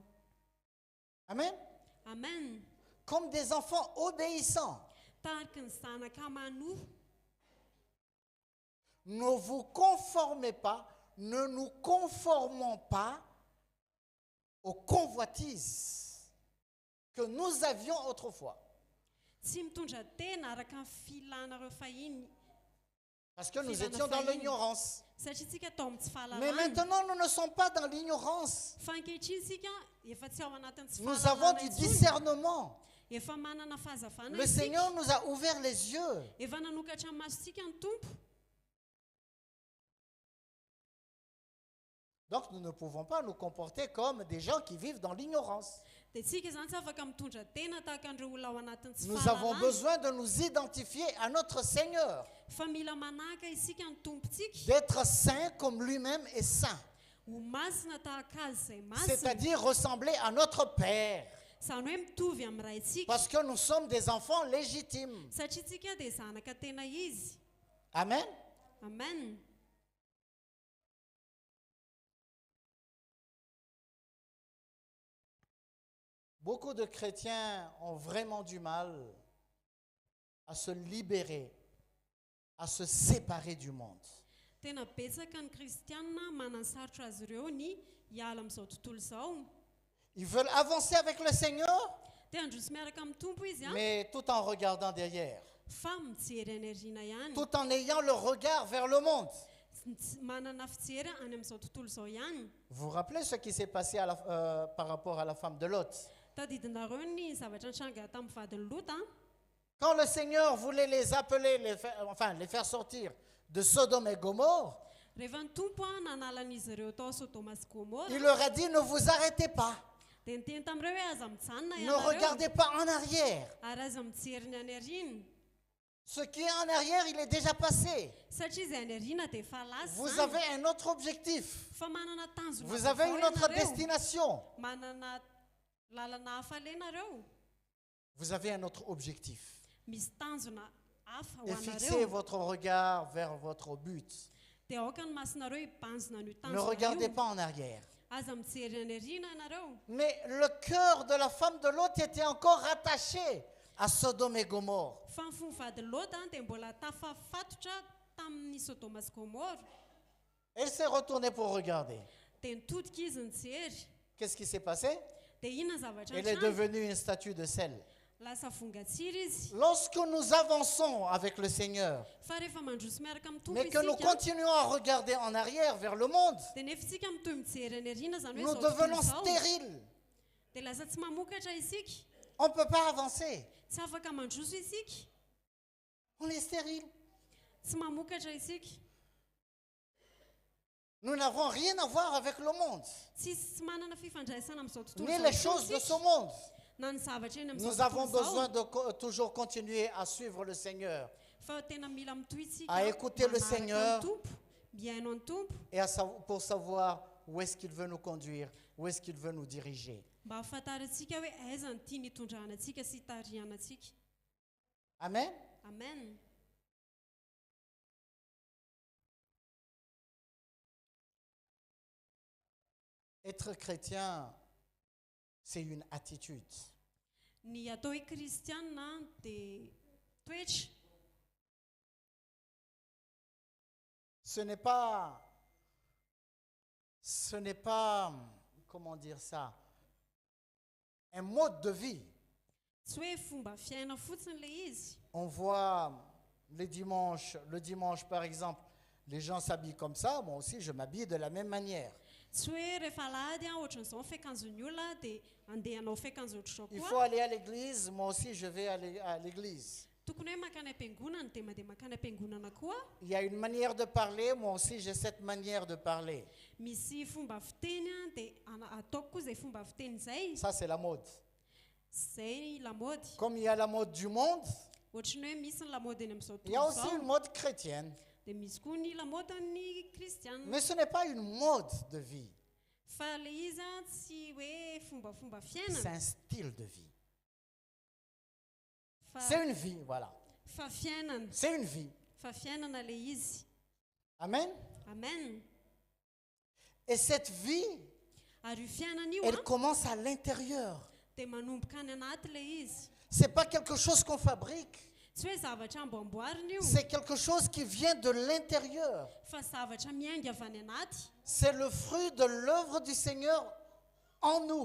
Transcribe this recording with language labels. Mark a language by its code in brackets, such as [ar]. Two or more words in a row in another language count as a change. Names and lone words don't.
[fr] Amen. [mg] Amen. [fr] Comme des enfants obéissants. [mg] Tahaka ny zanaka manoa, [fr] Ne vous conformez pas, ne nous conformons pas aux convoitises que nous avions autrefois. [mg] tsy mitondra tena araka ny filanareo fahiny, [fr] Parce que nous étions dans l'ignorance. [mg] satria tsika tao amin'ny tsy [fr] Mais [mg] fahalalana. [fr] maintenant, nous ne sommes pas dans l'ignorance. [mg] Fa ankehitriny sika efa tsy ao anatin'ny tsy [fr] Nous avons [mg] fahalalana [fr] du [mg] intsony. [fr] discernement. [mg] Efa manana fahazavana [fr] Le [mg] isika. [fr] Seigneur nous a ouvert les yeux. [mg] Efa nanokatra ny masontsika ny tompo. [fr] Donc, nous ne pouvons pas nous comporter comme des gens qui vivent dans l'ignorance. [mg] Dia tsika izany tsy afaka mitondra tena tahaka an'ireo olona ao anatin'ny tsy [fr] Nous avons [mg] fahalalana. [fr] besoin de nous identifier à notre Seigneur, [mg] Fa mila manaka isika ny tompontsika [fr] d'être saint comme lui-même est saint. [mg] ho masina tahaka azy izay masina. [fr] C'est-à-dire ressembler à notre Père. [mg] Izany hoe mitovy amin'ny raintsika. [fr] Parce que nous sommes des enfants légitimes. [mg] Satria tsika dia zanaka tena izy. [fr] Amen. [mg] Amen. [fr] Beaucoup de chrétiens ont vraiment du mal à se libérer, à se séparer du monde. [mg] Tena betsaka ny kristianina manasarotra azy ireo ny hiala amin'izao tontolo izao. [fr] Ils veulent avancer avec le Seigneur, [mg] Dia androso miaraka amin'ny tompo izy [fr] mais tout en regardant derrière, [mg] fa mijery any aoriana ihany. [fr] tout en ayant le regard vers le monde. [mg] Manana fijery any amin'izao tontolo izao ihany. [fr] Vous vous rappelez ce qui s'est passé par rapport à la femme de Lot? [mg] Tadidinareo ny zavatra nitranga tamin'ny vadiny Lot. [fr] Quand le Seigneur voulait les appeler, les faire sortir de Sodome et Gomorre, [mg] Rehefa ny tompo nanalan'izy ireo tao Sodoma sy Gomora, [fr] il leur a dit, ne vous arrêtez pas, [mg] dia niteny tamin'ireo hoe aza mijanona [fr] ne [mg] ianareo [fr] regardez pas en arrière. [mg] ary aza mijery ny any aoriana. [fr] Ce qui est en arrière, il est déjà passé. [mg] Satria izay any aoriana dia efa lasa [fr] Vous [mg] izany. [fr] avez un autre objectif. [mg] Fa manana tanjona [fr] Vous avez une autre [mg] ianareo. [fr] destination. [mg] Manana lalana hafa ianareo. [fr] Vous avez un autre objectif. [mg] Misy tanjona hafa ho [fr] Et fixez [mg] anareo. [fr] votre regard vers votre but. [mg] dia aoka ny masonareo hibanjona an'io [fr] Ne regardez [mg] tanjona [fr] pas en arrière. [mg] aza mijery any ariana ianareo. [fr] Mais le cœur de la femme de Lot était encore attaché à Sodome et Gomorre. [mg] Fa ny fombavady Lota dia mbola tafafatotra tamin'ny Sodoma sy Gomora. [fr] Elle s'est retournée pour regarder. [mg] Dia nitodika izy nijery. [fr] Qu'est-ce qui s'est passé? [mg] Dia inona zavatra [fr] Elle est [mg] nitranga? [fr] devenue une statue de sel. [mg] Lasa vongatsiry izy. [fr] Lorsque nous avançons avec le Seigneur, [mg] Fa rehefa mandroso miaraka amin'ny tompo [fr] mais que nous [mg] isika [fr] continuons à regarder en arrière vers le monde, [mg] dia nefa isika mitoy mijery any ariana zany hoe [fr] nous [mg] zao tontolo [fr] devenons [mg] zao. [fr] stériles. [mg] Dia lasa tsy mamokatra isika. [fr] On ne peut pas avancer. [mg] Tsy afaka mandroso isika. [fr] On est stérile. [mg] Tsy mamokatra isika. [fr] Nous n'avons rien à voir avec le monde, [mg] Tsy manana fifandraisana amin'izao tontolo [fr] ni [mg] zao [fr] les [mg] fotsiny [fr] choses de [mg] isika. [fr] ce monde. [mg] Na ny zavatra eny amin'izao [fr] Nous avons [mg] tontolo [fr] besoin [mg] zao. [fr] de toujours continuer à suivre le Seigneur [mg] Fa tena mila mitohy isika. [fr] À écouter le [mg] manaraka [fr] Seigneur. [mg] ny tompo, miaino ny tompo [fr] et pour savoir où est-ce qu'il veut nous conduire, où est-ce qu'il veut nous diriger. [mg] mba hafantarantsika hoe aiza ny tia nitondrana antsika sy hitariana antsika. [fr] Amen. [mg] Amen. [fr] Être chrétien, c'est une attitude. [mg] Ny atao hoe kristianina dia toetra. [fr] Ce n'est pas, comment dire ça, un mode de vie. [mg] Tsy hoe fomba fiaina fotsiny ilay izy. [fr] On voit le dimanche par exemple, les gens s'habillent comme ça, moi aussi je m'habille de la même manière. [mg] Tsy hoe rehefa alahady ohatran'izao ny fiakanjon'ny olona dia andeha hanao fiakanjo ohatr'izao [fr] Il [mg] koa. [fr] faut aller à l'église, moi aussi je vais à l'église. [mg] Tokony hoe makany am-piangonana dia mandeha makany am-piangonana koa. [fr] Il y a une manière de parler, moi aussi j'ai cette manière de parler. [mg] Misy fomba fiteny dia ataoko koa izay fomba fiteny izay. [fr] Ça c'est la mode. [mg] Zay lamody. [fr] Comme il y a la mode du monde, [mg] Ohatrany hoe misy ny lamody eny amin'izao [fr] il y a [mg] tontolo [fr] aussi une [mg] izao. [fr] mode chrétienne. [mg] Dia misy koa ny lamody ny kristiana. [fr] Mais ce n'est pas une mode de vie, [mg] Fa ilay izy tsy hoe fombafomba [fr] c'est [mg] fiainana. [fr] un style de vie. [mg] Fa [fr] C'est une vie, voilà. [mg] fa fiainana. [fr] C'est une vie. [mg] Fa fiainana ilay izy. [fr] Amen. [mg] Amen. [fr] Et cette vie, [mg] Ary io fiainana io [fr] elle commence à l'intérieur. [mg] dia manomboka any anaty ilay izy. [fr] C'est pas quelque chose qu'on fabrique. [mg] Tsy hoe zavatra amboamboarina io. [fr] C'est quelque chose qui vient de l'intérieur. [mg] Fa zavatra miainga avy any anaty. [fr] C'est le fruit de l'œuvre du Seigneur en nous.